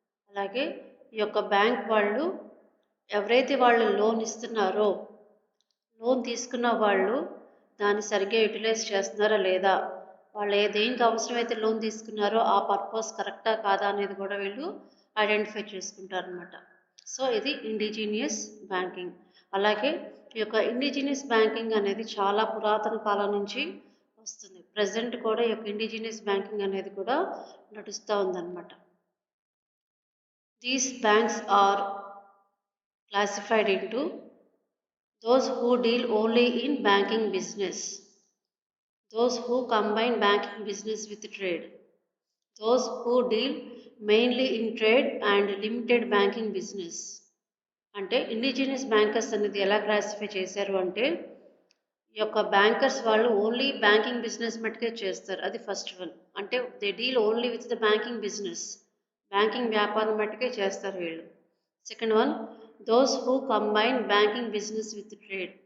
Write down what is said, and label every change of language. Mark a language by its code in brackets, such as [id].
[te] అలాగే ఈ యొక్క బ్యాంక్ వాళ్ళు ఎవరైతే వాళ్ళు లోన్ ఇస్తున్నారో లోన్ తీసుకున్న వాళ్ళు దాన్ని సరిగ్గా యూటిలైజ్ చేస్తున్నారా లేదా, వాళ్ళు దేనికి అవసరమైతే లోన్ తీసుకున్నారో ఆ పర్పస్ కరెక్టా కాదా అనేది కూడా వీళ్ళు ఐడెంటిఫై చేసుకుంటారు అనమాట. సో ఇది ఇండిజినియస్ బ్యాంకింగ్. అలాగే ఈ యొక్క ఇండిజినియస్ బ్యాంకింగ్ అనేది చాలా పురాతన కాలం నుంచి వస్తుంది. ప్రజెంట్ కూడా ఈ యొక్క ఇండిజినియస్ బ్యాంకింగ్ అనేది కూడా నడుస్తూ ఉందన్నమాట. [en] These banks are classified into those who deal only in banking business, those who combine banking business with trade, those who deal mainly in trade and limited banking business. [te] అంటే indigenous bankers అనేది ఎలా classify చేశారు అంటే ఈ యొక్క bankers వాళ్ళు only banking business మట్టుకే చేస్తారు. అది ఫస్ట్ వన్. అంటే [en] they deal only with the banking business, [te] banking వ్యాపారం మట్టుకే చేస్తారు వీళ్ళు. [en] Second one, those who combine banking business with trade.